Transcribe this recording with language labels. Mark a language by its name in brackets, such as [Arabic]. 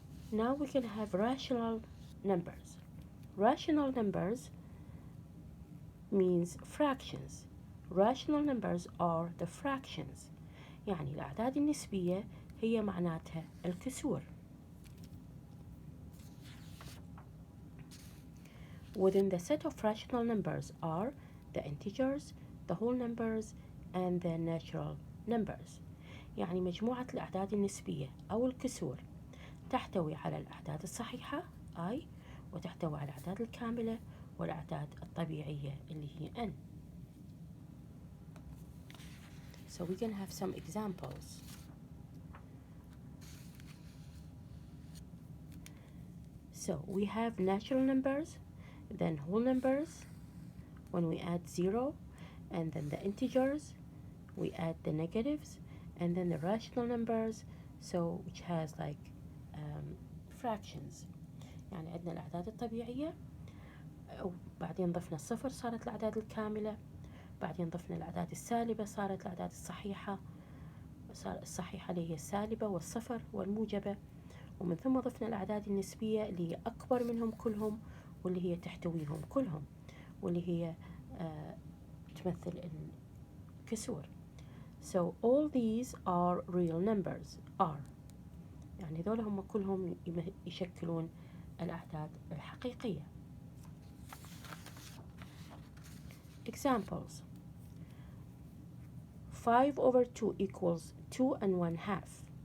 [English] Now we can have rational numbers. Rational numbers means fractions. Rational numbers are the fractions. [Arabic] يعني الأعداد النسبية هي معناتها الكسور. [English] Within the set of rational numbers are the integers, the whole numbers, and the natural numbers. [Arabic] يعني مجموعة الأعداد النسبية أو الكسور تحتوي على الأعداد الصحيحة I، وتحتوي على الأعداد الكاملة والأعداد الطبيعية اللي هي n. [English] So we can have some examples. So we have natural numbers, then whole numbers, when we add 0, and then the integers, we add the negatives, and then the rational numbers, so which has like fractions. [Arabic] يعني عندنا الأعداد الطبيعية، وبعدين ضفنا الصفر صارت الأعداد الكاملة، بعدين ضفنا الأعداد السالبة صارت الأعداد الصحيحة، صار الصحيحة اللي هي السالبة والصفر والموجبة، ومن ثم ضفنا الأعداد النسبية اللي هي أكبر منهم كلهم واللي هي تحتويهم كلهم واللي هي تمثل الكسور. [English] So all these are real numbers are، [Arabic] يعني ذولا هم كلهم يشكلون الأعداد الحقيقية. [English] Examples: 5 over 2 equals 2 and 1/2.